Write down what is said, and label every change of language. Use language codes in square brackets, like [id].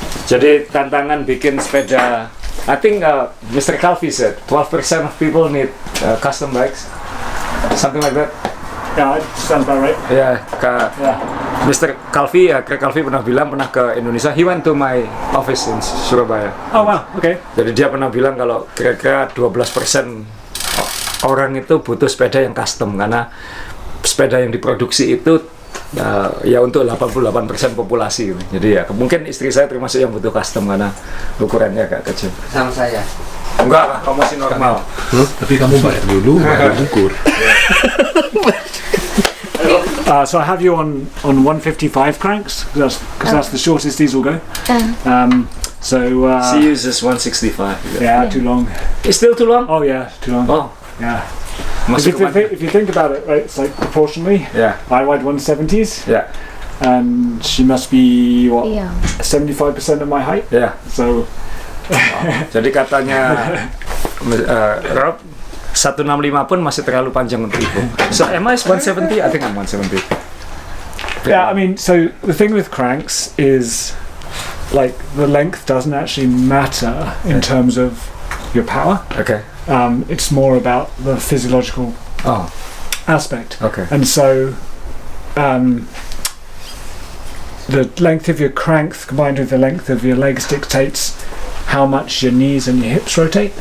[id] Jadi tantangan bikin sepeda [en] I think Mr. Calvi said 12% of people need custom bikes, something like that. Yeah, sounds about right. [id] Ya, [en] Yeah. [id] Mr. Calvi, Craig Calvi pernah bilang pernah ke Indonesia. [en] He went to my office in Surabaya. Oh wow. Okay. [id] Jadi dia pernah bilang kalau kira-kira 12% orang itu butuh sepeda yang custom karena sepeda yang diproduksi itu ya untuk 88% populasi. Jadi ya mungkin istri saya termasuk yang butuh custom karena ukurannya agak kecil. Sama saya. Enggak lah, kamu masih normal. Tapi kamu bayar dulu, baru ukur. [en] So I have you on 155 cranks because that's the shortest these will go. She uses 165. Yeah, too long. It's still too long? Oh yeah, too long. Oh, Yeah. [id] masuk [en] If you think about it, right, it's like proportionally. Yeah, I ride 170s, yeah, and she must be what [id] Iya. [en] 75% of my height. yeah. So [id] Jadi katanya Rob 165 pun masih terlalu panjang untuk ibu. [en] So am I 170? I think I'm 170. yeah, I mean, so the thing with cranks is like the length doesn't actually matter in terms of your power. Okay. It's more about the physiological Oh, aspect. okay. And so the length of your crank combined with the length of your legs dictates how much your knees and your hips rotate,